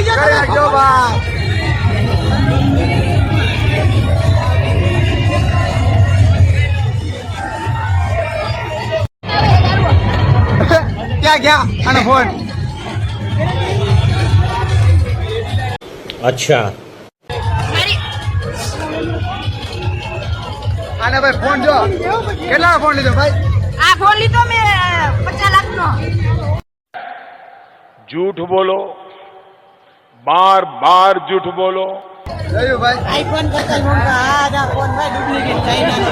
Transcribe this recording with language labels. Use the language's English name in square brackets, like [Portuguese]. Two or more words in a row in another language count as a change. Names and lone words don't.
[Gujarati] કરજો ભાઈ. ક્યાં ગયા આનો ફોન? [Hindi] अच्छा [Gujarati] આને ભાઈ ફોન જો. કેટલા ફોન લીધો ભાઈ? આ ફોન લીધો મેં 50 લાખનો. [Hindi] झूठ बोलो, बार बार झूठ बोलो. [Gujarati] જોયું ભાઈ? આઈફોન કરતા મોંઘા આ ફોન ભાઈ ડુપ્લિકેટ ચાઇનાનો.